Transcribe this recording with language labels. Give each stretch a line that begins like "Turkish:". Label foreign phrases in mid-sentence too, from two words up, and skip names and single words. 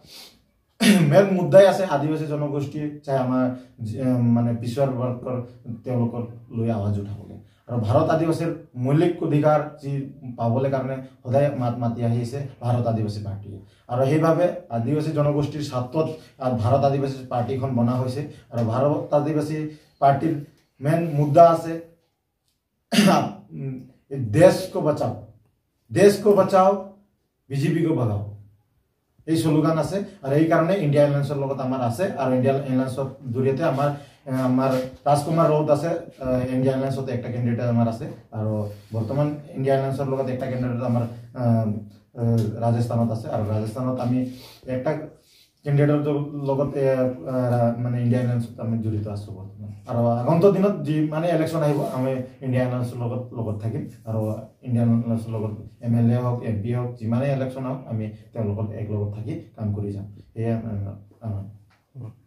Assamese: মেইন মুদ্দাই আছে আদিবাসী জনগোষ্ঠীৰ চাই আমাৰ মানে পিছৰ বৰ্গৰ তেওঁলোকৰ লৈ আৱাজ উঠাবলৈ আৰু ভাৰত আদিবাসীৰ মৌলিক অধিকাৰ যি পাবলৈ কাৰণে সদায় মাতি আহিছে ভাৰত আদিবাসী পাৰ্টিয়ে আৰু সেইভাৱে আদিবাসী জনগোষ্ঠীৰ স্বাৰ্থত ভাৰত আদিবাসী পাৰ্টিখন বনা হৈছে আৰু ভাৰত আদিবাসী পাৰ্টিৰ
Hindi: मेन मुद्दा
Assamese: আছে
Hindi: देश को बचाओ বিজেপি को भगाओ
Assamese: এই স্লোগান আছে আর এই কারণে ইন্ডিয়া এলায়েন্সৰ লগত আমাৰ আছে আৰু ইন্ডিয়া এলায়েন্সৰ জৰিয়তে আমাৰ ৰাজকুমাৰ ৰাউত আছে ইন্ডিয়া এলায়েন্সত একটা ক্যান্ডিডেট আমাৰ আছে আৰু বৰ্তমান ইন্ডিয়া এলায়েন্সৰ লগত একটা ক্যান্ডিডেট আমাৰ ৰাজস্থানত আছে আৰু ৰাজস্থানত আমি একটা ক্যান্ডিডেটৰ লগত মানে ইন্ডিয়া এলায়েন্সত আমি জড়িত আছো বৰ্তমান আৰু আগন্তুক দিনত যি মানে ইলেকশ্যন আহিব আমি ইন্ডিয়া এলায়েন্সৰ লগত থাকিম আৰু ইন্ডিয়ান এলায়েন্সৰ লগত এমএলএ হওক এমপি হওক যিমানে ইলেকশ্যন হওক আমি তেওঁলোকৰ এক লগত থাকি কাম কৰি যাম এয়া